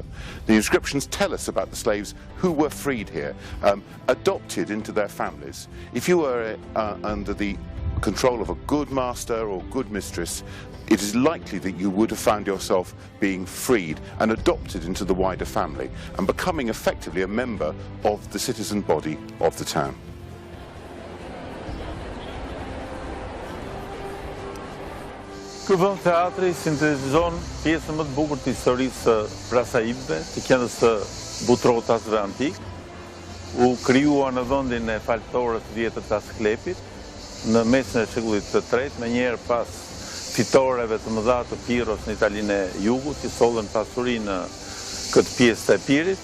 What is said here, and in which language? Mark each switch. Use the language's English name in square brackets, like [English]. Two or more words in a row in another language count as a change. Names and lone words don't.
[English] The inscriptions tell us about the slaves who were freed here, adopted into their families. If you were under the control of a good master or good mistress, it is likely that you would have found yourself being freed and adopted into the wider family and becoming effectively a member of the citizen body of the town. [Albanian] Ky vend teatri sintetizon pjesën më të bukur të historisë së prasaibëve, të qendrës së Butrotasve antik. U krijuar në vendin e faltorës vjetër të Asklepit, në mesin e shekullit të tretë, me njerë pas fitoreve të mëdha të Piros në Italinë e Jugut, që sollën pasuri në këtë pjesë të Epirit.